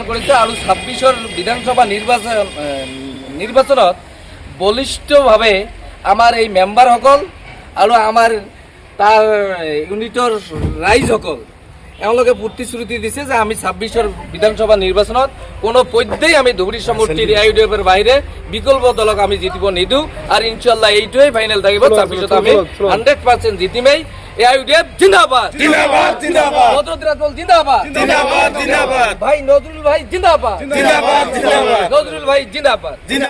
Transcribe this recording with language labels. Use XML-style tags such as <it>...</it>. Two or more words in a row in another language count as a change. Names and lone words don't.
<as>কৰিছে আৰু 26ৰ বিধানসভা নিৰ্বাচনত বলিষ্ঠভাৱে আমাৰ এই মেম্বাৰসকল আৰু আমাৰ তাৰ ইউনিটৰ ৰাইজসকল এওঁলোকে প্ৰতিশ্ৰুতি দিছে যে আমি 26ৰ বিধানসভা নিৰ্বাচনত কোনো পধ্যেই আমি ধুবুৰী সমষ্টিৰ AIUDFৰ বাহিৰে বিকল্প দলক আমি জিতিব নিদিওঁ আৰু</as> <ar>إن شاء الله</ar> <as>এইটোৱেই ফাইনেল থাকিব। 26ত আমি 100% জিতিমেই। AIUDF জিন্দাবাদ জিন্দাবাদ জিন্দাবাদ বদৰুদ্দিন আজমল জিন্দাবাদ জিন্দাবাদ জিন্দাবাদ ভাই নজরুল ভাই জিন্দাবাদ জিন্দাবাদ জিন্দাবাদ নজরুল ভাই জিন্দাবাদ।</as>